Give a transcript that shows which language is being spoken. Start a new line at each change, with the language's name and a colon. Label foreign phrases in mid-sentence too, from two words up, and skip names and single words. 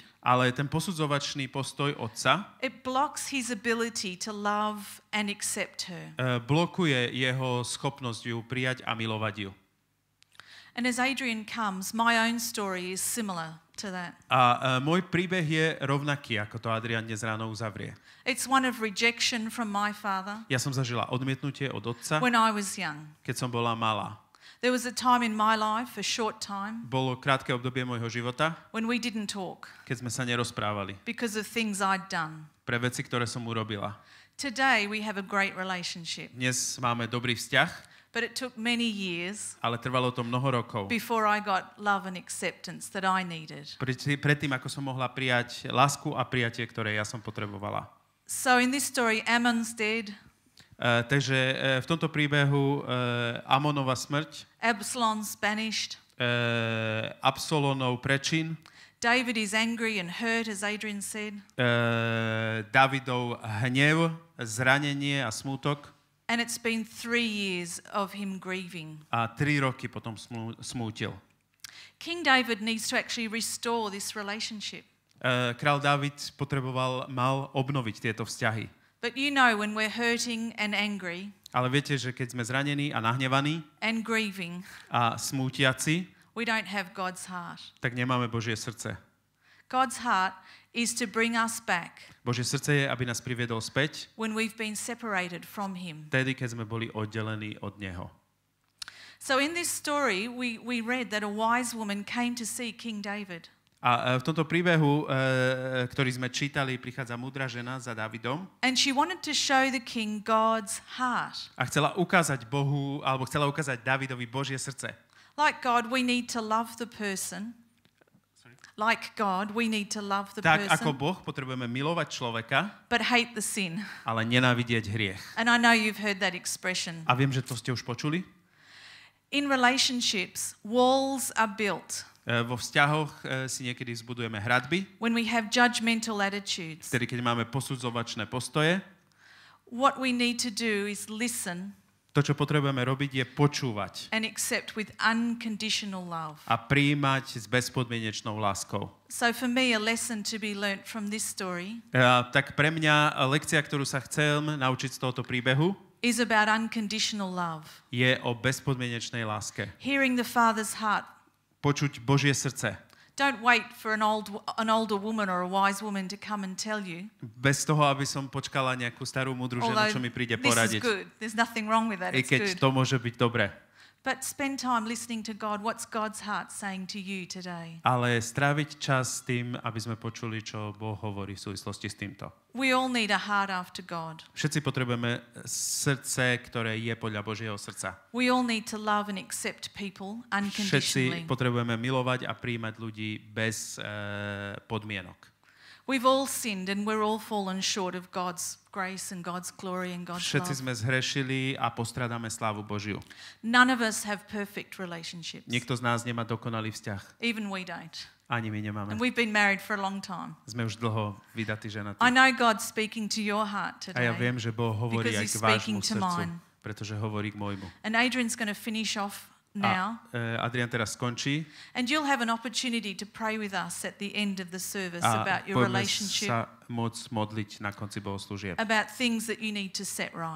Slovak: Ale ten posudzovačný postoj otca
English: it blocks his ability to love and accept her.
Slovak: blokuje jeho schopnosť ju prijať a milovať ju.
English: And as Adrian comes, my own story is similar to that.
Slovak: A môj príbeh je rovnaký, ako to Adrian dnes ráno uzavrie.
English: It's one of rejection from my father
Slovak: Ja som zažila odmietnutie od otca,
English: when I was young.
Slovak: keď som bola malá.
English: There was a time in my life, a short time,
Slovak: Bolo krátke obdobie môjho života,
English: when we didn't talk
Slovak: keď sme sa nerozprávali
English: because of things I'd done.
Slovak: pre veci, ktoré som urobila.
English: Today we have a great relationship.
Slovak: Dnes máme dobrý vzťah,
English: But it took many years
Slovak: ale trvalo to mnoho rokov.
English: before I got love and acceptance that I needed.
Slovak: Predtým, ako som mohla prijať lásku a prijatie, ktoré ja som potrebovala.
English: So in this story, Ammon's dead,
Slovak: Takže v tomto príbehu Amonova smrť,
English: Absalom's banished,
Slovak: Absalonov prečin,
English: David is angry and hurt, as Adrian said,
Slovak: Davidov hnev, zranenie a smútok
English: and it's been 3 years of him grieving.
Slovak: a 3 roky potom smútil.
English: King David needs to actually restore this relationship.
Slovak: Král Dávid mal obnoviť tieto vzťahy.
English: But you know, when we're hurting and angry
Slovak: Ale viete, že keď sme zranení a nahnevaní
English: and grieving,
Slovak: a smútiaci,
English: we don't have God's heart.
Slovak: tak nemáme Božie srdce.
English: God's heart is to bring us back
Slovak: Božie srdce je, aby nás priviedol späť,
English: when we've been separated from Him.
Slovak: vtedy, keď sme boli oddelení od Neho.
English: So in this story, we read that a wise woman came to see King David.
Slovak: A v tomto príbehu, ktorý sme čítali, prichádza múdra žena za Dávidom
English: And she wanted to show the king God's heart.
Slovak: a chcela ukázať Bohu, alebo chcela ukázať Dávidovi Božie srdce.
English: Like God, we need to love the person. Like God, we need to love the
Slovak: Tak ako
English: person,
Slovak: Boh potrebujeme milovať človeka,
English: but hate the sin.
Slovak: ale nenávidieť hriech.
English: And I know you've heard that expression.
Slovak: A viem, že to ste už počuli.
English: In relationships, walls are built
Slovak: Vo vzťahoch si niekedy zbudujeme hradby,
English: when we have judgmental attitudes.
Slovak: vtedy, keď máme posudzovačné postoje.
English: What we need to do is listen
Slovak: To, čo potrebujeme robiť, je počúvať
English: and accept with unconditional love.
Slovak: a prijímať s bezpodmienečnou láskou.
English: So for me, a lesson to be learnt from this story
Slovak: Tak pre mňa lekcia, ktorú sa chcem naučiť z tohoto príbehu,
English: is about unconditional love.
Slovak: je o bezpodmienečnej láske.
English: Hearing the Father's heart.
Slovak: Počuť Božie srdce.
English: Don't wait for an older woman or a wise woman to come and tell you.
Slovak: Bez toho, aby som počkala nejakú starú múdru ženu,
English: Although
Slovak: čo mi príde
English: this is
Slovak: poradiť.
English: good. There's nothing wrong with that. I It's
Slovak: keď
English: good.
Slovak: to môže byť dobré.
English: But spend time listening to God. What's God's heart saying to you today?
Slovak: Ale stráviť čas s tým, aby sme počuli, čo Boh hovorí v súvislosti s týmto.
English: We all need a heart after God.
Slovak: Všetci potrebujeme srdce, ktoré je podľa Božieho srdca.
English: We all need to love and accept people unconditionally.
Slovak: Všetci potrebujeme milovať a prijímať ľudí bez podmienok.
English: We've all sinned and we're all fallen short of God's grace and God's glory and God's
Slovak: Všetci
English: love.
Slovak: sme zhrešili a postrádame slávu Božiu.
English: None of us have perfect relationships.
Slovak: Nikto z nás nemá dokonalý vzťah.
English: Even we don't.
Slovak: Ani my nemáme.
English: And we've been married for a long time.
Slovak: Sme už dlho vydatí ženatí.
English: I know God's speaking to your heart
Slovak: A ja
English: today.
Slovak: viem, že Boh hovorí
English: because
Slovak: aj
English: he's
Slovak: k vášmu
English: speaking to
Slovak: srdcu,
English: mine.
Slovak: pretože hovorí k môjmu.
English: And Adrian's going to finish off now.
Slovak: A Adrian teraz skončí
English: And you'll have an opportunity to pray with us at the end of the service
Slovak: a
English: about your
Slovak: budeme
English: relationship,
Slovak: sa môcť modliť na konci bohoslúžieb
English: about things that you need to set right.